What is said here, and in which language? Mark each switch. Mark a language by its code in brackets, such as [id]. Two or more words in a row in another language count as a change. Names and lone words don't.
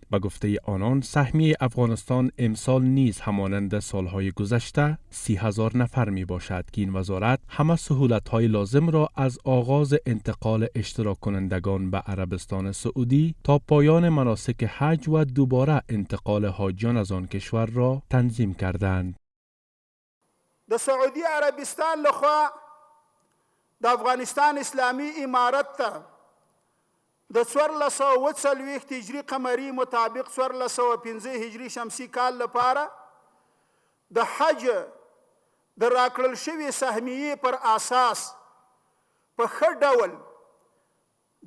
[fa] به گفته آنان، سهمیه افغانستان امسال نیز همانند سالهای گذشته 30,000 نفر می باشد که این وزارت همه سهولت‌های لازم را از آغاز انتقال اشتراک کنندگان به عربستان سعودی تا پایان مناسک حج و دوباره انتقال حاجیان از آن کشور را تنظیم کردند. [ps] د سعودي عربستان لخوا د افغانستان اسلامی امارت ته د 1440 هجری قمری مطابق 1415 هجری شمسی کال لپاره د حج د راکړل شوي سهمیې پر اساس په ښه ډول د